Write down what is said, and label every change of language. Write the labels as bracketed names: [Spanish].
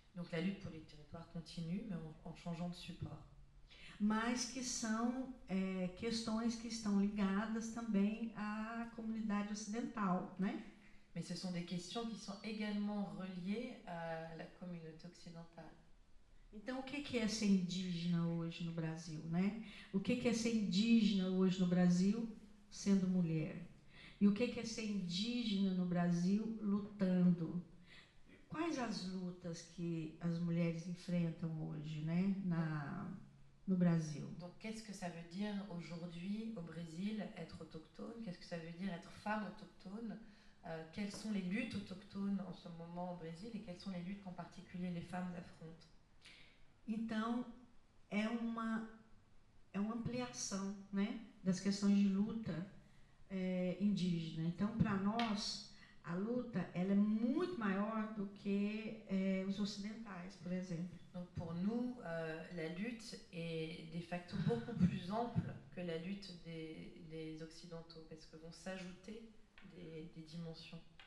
[French] Donc la lutte pour les territoires continue, mais en changeant de support. [Portuguese] Mas que são questões que estão ligadas também à comunidade ocidental, né? [French] Mais ce sont des questions qui sont également reliées à la communauté occidentale. [Portuguese] Então, o que é ser indígena hoje no Brasil, né? O que é ser indígena hoje no Brasil sendo mulher? E o que é ser indígena no Brasil lutando? Quais as lutas que as mulheres enfrentam hoje, né, no Brasil? [French] Donc, qu'est-ce que ça veut dire aujourd'hui au Brésil être autochtone? Qu'est-ce que ça veut dire être femme autochtone? Quelles sont les luttes autochtones en ce moment au Brésil et quelles sont les luttes qu'en particulier les femmes affrontent? [Portuguese] Então, é uma é uma ampliação, né, das questões de luta indígena. Então, para nós, a luta ela é muito maior do que os ocidentais, por exemplo. [French] Donc pour nous, la lutte est de facto beaucoup plus ample que la lutte des Occidentaux, parce que vont s'ajouter des dimensions.